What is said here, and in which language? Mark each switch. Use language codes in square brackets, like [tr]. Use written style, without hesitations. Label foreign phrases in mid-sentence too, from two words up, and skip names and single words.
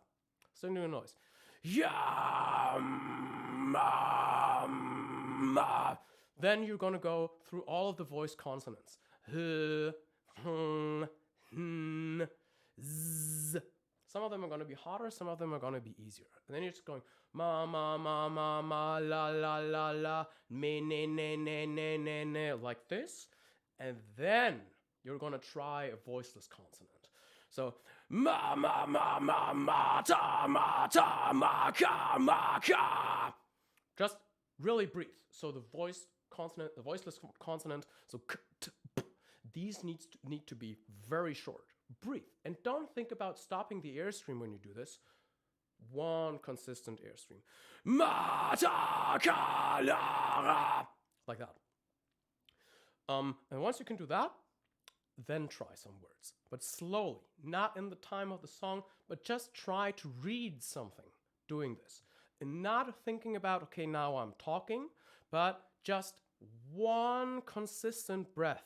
[en] Still doing a noise. Yeah, ma, ma. Then you're gonna go through all of the voiced consonants. H, h, n, z. Some of them are gonna be harder, some of them are gonna be easier. And then you're just going ma, ma, ma, ma, ma, la, la, la, la, me, ne, ne, ne, ne, ne, ne, like this. And then you're gonna try a voiceless consonant. So ma, ma, ma, ma, ma, ta, ma, ka, ma, ka. Just really breathe. So the voiced consonant, the voiceless consonant, so k, t, p, these need to be very short. Breathe. And don't think about stopping the airstream when you do this. One consistent airstream. Ma, ta, ka, la, ra. Like that. And once you can do that, then try some words. But slowly, not in the time of the song, but just try to read something doing this. And not thinking about, okay, now I'm talking, but just one consistent breath.